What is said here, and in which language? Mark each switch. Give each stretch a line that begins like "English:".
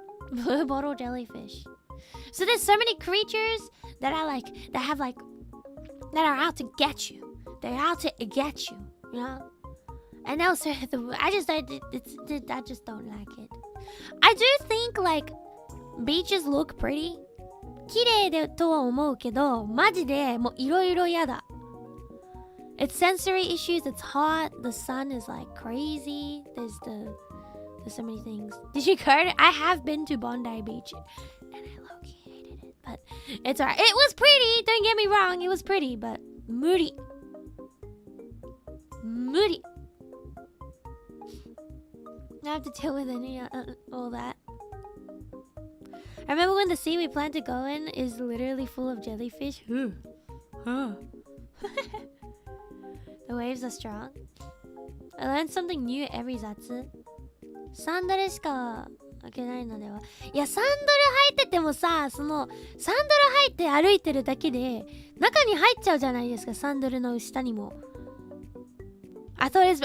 English: Blue bottle jellyfish. So there's so many creatures that are out to get you. They're out to get you. You know? And also, I just don't like it. I do think like beaches look pretty.
Japanese: 綺麗でとは思うけど、マジでもういろいろやだ。
English: It's sensory issues, it's hot, the sun is like crazy, there's so many things. Did you go to, I have been to Bondi Beach and I low-key hated it, but it's alright. It was pretty, don't get me wrong, it was pretty, but moody. Moody. I have to deal with any all that. I remember when the sea we plan to go in is literally full of jellyfish. The waves are strong. I learned something new every zatsu.
Japanese: サンダルしか開けないのでは。いや、サンダル履いててもさ、そのサンダル履いて歩いてるだけで中に入っちゃうじゃないですか、サンダルの下にも。
English: I thought it's...